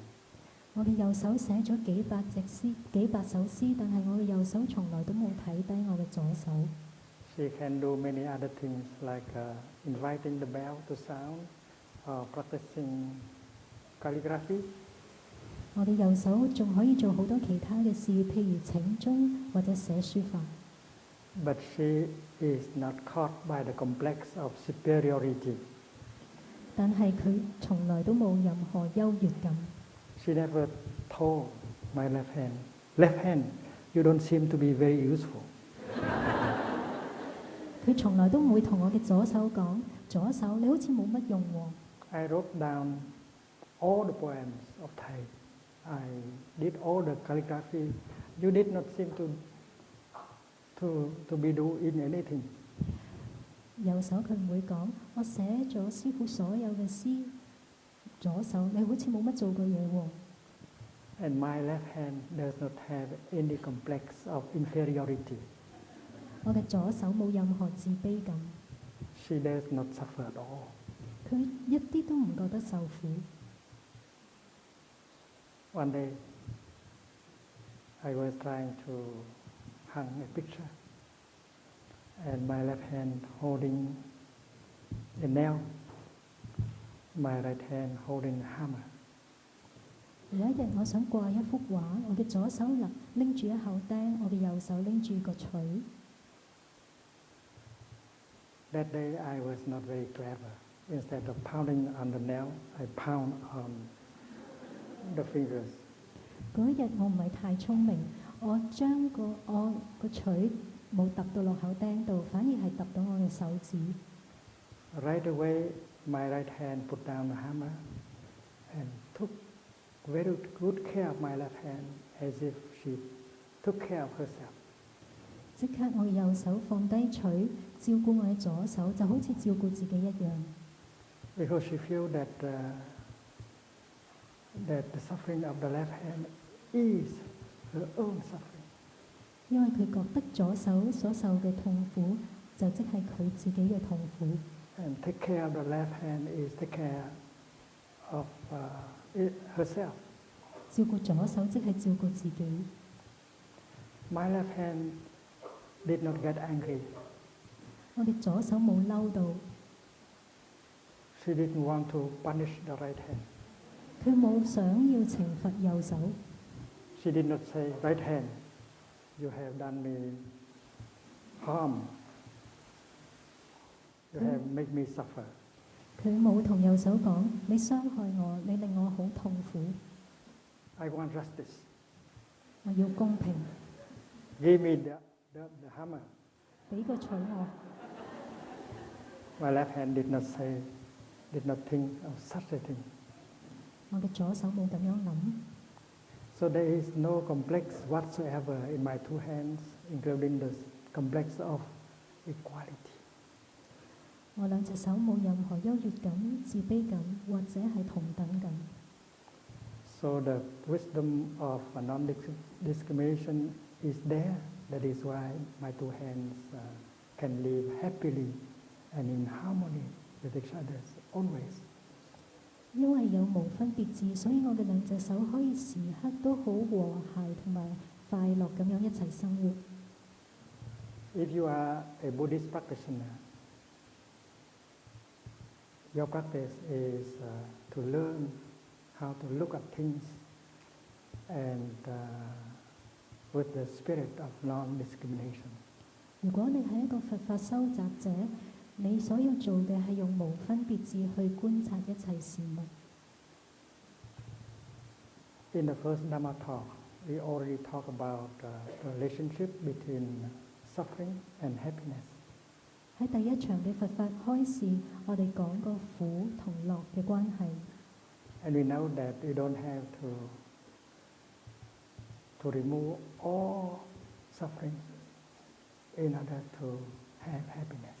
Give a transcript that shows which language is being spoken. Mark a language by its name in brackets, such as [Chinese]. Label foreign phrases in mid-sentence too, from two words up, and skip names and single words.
[Cantonese] 我嘅右手寫咗幾百首詩，但係我嘅右手從來都冇睇低我嘅左手。 [English] She can do many other things like inviting the bell to sound or practicing calligraphy. [Cantonese] 我嘅右手仲可以做好多其他嘅事，譬如請鐘或者寫書法。 [English] But she is not caught by the complex of superiority. [Cantonese] 但係佢從來都冇任何優越感。 [English] She never told my left hand, you don't seem to be very useful. [Cantonese] 佢從來都唔會同我嘅左手講：左手，你好似冇乜用喎。 [English] I wrote down all the poems of Thay. I did all the calligraphy. You did not seem to be doing anything. [Cantonese] 右手佢唔會講：我寫咗師傅所有嘅詩。左手，你好似冇乜做過嘢喎。 [English] And my left hand does not have any complex of inferiority. [Cantonese] 我嘅左手冇任何自卑感。 [English] She does not suffer at all. [Cantonese] 佢一啲都唔覺得受苦。 [English] One day, I was trying to hang a picture, and my left hand holding a nail, my right hand holding a hammer. [Cantonese] 有一日，我想掛一幅畫，我嘅左手拎住一口釘，我嘅右手拎住個錘。 [English] That day, I was not very clever. Instead of pounding on the nail, I pound on the fingers. [Cantonese] 嗰一日我唔係太聰明，我將個錘冇揼到落口釘度，反而係揼到我嘅手指。 [English] Right away, my right hand put down the hammer and took very good care of my left hand, as if she took care of herself. [Cantonese] 即刻我嘅右手放低錘，照顧我嘅左手，就好似照顧自己一樣。 [English] Because she feels that the suffering of the left hand is her own suffering. [Cantonese] 因為佢覺得左手所受嘅痛苦，就即係佢自己嘅痛苦。 [English] And take care of the left hand is take care of herself. [Cantonese] 照顧左手即係照顧自己。 [English] My left hand did not get angry. [Cantonese] 我嘅左手冇嬲到。 [English] She didn't want to punish the right hand. [Cantonese] 佢冇想要懲罰右手。 [English] She did not say, right hand, you have done me harm. You have made me suffer. [Cantonese] 佢冇同右手講：你傷害我，你令我好痛苦。 [English] I want justice. [Cantonese] 我要公平。 [English] Give me the hammer. [Cantonese] 俾個錘我。 [English] My left hand did not think of such a thing. [Cantonese] 我嘅左手冇咁樣諗。 [English] So there is no complex whatsoever in my two hands, including the complex of equality. [Cantonese] 我兩隻手冇任何優越感、自卑感或者係同等感。 [English] So the wisdom of non-discrimination is there. That is why my two hands can live happily and in harmony with each other always. [Cantonese] 因為有無分別智，所以我嘅兩隻手可以時刻都好和諧同埋快樂咁樣一齊生活。 [English] If you are a Buddhist practitioner, your practice is to learn how to look at things and with the spirit of non-discrimination. [Cantonese] 如果你係一個佛法修習者，你所要做嘅係用無分別智去觀察一切事物。 [English] In the first Dhamma talk, we already talked about the relationship between suffering and happiness. [Cantonese] 喺第一場嘅佛法開始，我哋講過苦同樂嘅關係。 [English] And we know that we don't have to remove all suffering in order to have happiness.